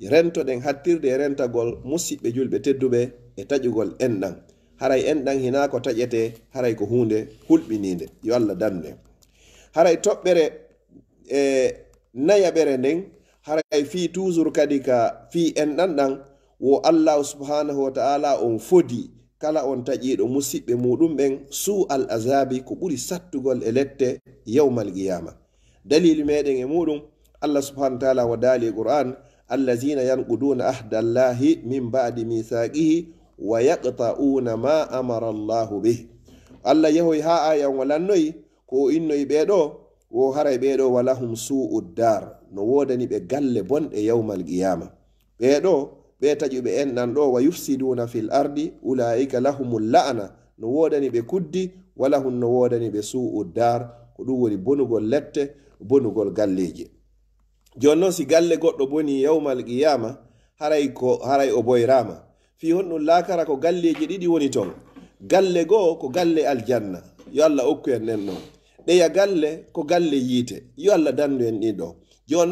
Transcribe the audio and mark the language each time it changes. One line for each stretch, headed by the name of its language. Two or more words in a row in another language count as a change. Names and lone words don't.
Fula: rento ɗen hattirde e rentagol musidɓe julɓe tedduɓe e taƴugol enɗan haray enɗan hina ko taƴete haray ko hunde hulɓininde yo Allah danne haray toɓɓere nayaɓere nden haray fi toujours kadi ka fi enɗan ɗan wo
Arabic: الله سبحانه وتعالى
Fula: on fodi kala on taƴiɗo musidɓe muɗum ɓen su al azabi ko ɓuri sattugol e lette
Arabic: يوم القيامة
Fula: dalilu meɗen e muɗum
Arabic: الله سبحانه وتعالى
Fula: wa dali Qur'an
Arabic: الذين ينقضون عهد الله من بعد ميثاقه ويقطعون ما أمر الله به
Fula: Allah yahoy ha ayan walannoyi ko innoyi ɓeɗo wo haray ɓeɗo
Arabic: ولهم سوء الدار
Fula: no wodani ɓe galle bonɗe
Arabic: يوم القيامة
Fula: ɓeɗo ɓe taƴuɓe enɗan ɗo
Arabic: ويفسدون في الأرض أولئك لهم اللعنة
Fula: no wodani ɓe kuddi walahum no wodani ɓe
Arabic: سوء الدار
Fula: ko ɗum woni bonugol lette bonugol galleji joni noon si galle goɗɗo boni
Arabic: يوم القيامة
Fula: haray o boyrama fi honɗum lakara ko galleji ɗiɗi woni ton galle goo ko galle aljanna yo Allah okku en nen ɗon ɗeya galle ko galle yiite yo Allah dandu en ɗin ɗo joni